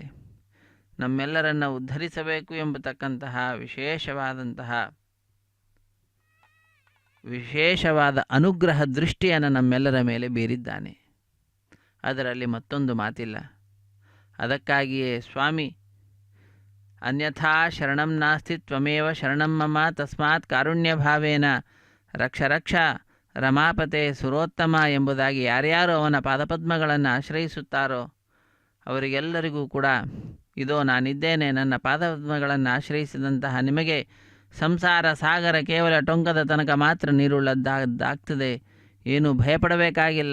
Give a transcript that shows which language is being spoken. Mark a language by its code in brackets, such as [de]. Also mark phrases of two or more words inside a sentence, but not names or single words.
[kn] ನಮ್ಮೆಲ್ಲರನ್ನು ಉದ್ಧರಿಸಬೇಕು ಎಂಬತಕ್ಕಂತಹ ವಿಶೇಷವಾದ ಅನುಗ್ರಹ ದೃಷ್ಟಿಯನ್ನು ನಮ್ಮೆಲ್ಲರ ಮೇಲೆ ಬೀರಿದ್ದಾನೆ. ಅದರಲ್ಲಿ ಮತ್ತೊಂದು ಮಾತಿಲ್ಲ. ಅದಕ್ಕಾಗಿಯೇ ಸ್ವಾಮಿ [sa] ಅನ್ಯಥಾ ಶರಣಂ ನಾಸ್ತಿ ತ್ವಮೇವ ಶರಣಂ ಮಮ ತಸ್ಮಾತ್ ಕಾರುಣ್ಯ ಭಾವೇನ ರಕ್ಷ ರಕ್ಷ ರಮಾಪತೆ ಸುರೋತ್ತಮ [kn] ಎಂಬುದಾಗಿ ಯಾರ್ಯಾರು ಅವನ ಪಾದಪದ್ಮಗಳನ್ನು ಆಶ್ರಯಿಸುತ್ತಾರೋ ಅವರಿಗೆಲ್ಲರಿಗೂ ಕೂಡ ಇದೋ ನಾನಿದ್ದೇನೆ, ನನ್ನ ಪಾದಪದ್ಮಗಳನ್ನು ಆಶ್ರಯಿಸಿದಂತಹ ನಿಮಗೆ ಸಂಸಾರ ಸಾಗರ ಕೇವಲ ಟೊಂಕದ ತನಕ ಮಾತ್ರ ನೀರುಳ್ಳದ್ದಾಗ್ತದೆ, ಏನು ಭಯಪಡಬೇಕಾಗಿಲ್ಲ.